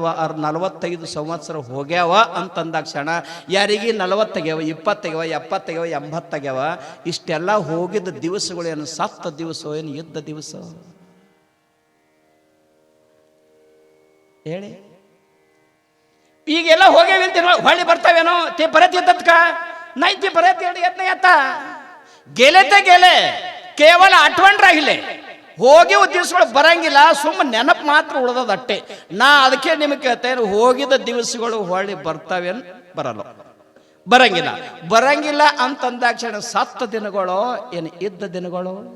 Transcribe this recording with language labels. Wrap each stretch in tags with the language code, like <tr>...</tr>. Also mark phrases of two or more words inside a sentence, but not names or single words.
<kn>45 ಸಂವತ್ಸರ ಹೋಗ್ಯಾವ ಅಂತಂದಾಕ್ಷಣ ಯಾರಿಗೆ 40 ಆಗ್ಯಾವ, 20 ಆಗ್ಯಾವ, 70 ಆಗ್ಯಾವ, 80 ಆಗ್ಯಾವ. ಇಷ್ಟೆಲ್ಲ ಹೋಗಿದ್ದ ದಿವಸಗಳು ಏನು ಸತ್ತ ದಿವಸ, ಏನು ಇದ್ದ ದಿವಸ ಹೇಳಿ? ಈಗೆಲ್ಲ ಹೋಗ್ಯಾವ ಅಂತ ಹೊಳ್ಳಿ ಬರ್ತಾವೇನೋ?</kn> <mr>ते परत येतात का? नाही, ते परत येत नाही. आता गेले ते गेले, केवळ आठवण राहिले.</mr> <kn>ಹೋಗಿವ ದಿವಸಗಳು ಬರಂಗಿಲ್ಲ, ಸುಮ್ಮನೆ ನೆನಪು ಮಾತ್ರ ಉಳಿದದ ಅಟ್ಟೆ. ನಾ ಅದಕ್ಕೆ ನಿಮಗೆ ಕೇಳ್ತೇನೆ, ಹೋಗಿದ ದಿವಸಗಳು ಹೊಳ್ಳಿ ಬರ್ತಾವೇನು? ಬರಂಗಿಲ್ಲ ಅಂತಂದಾಕ್ಷಣ ಸತ್ತ ದಿನಗಳು ಏನು ಇದ್ದ ದಿನಗಳು?</kn>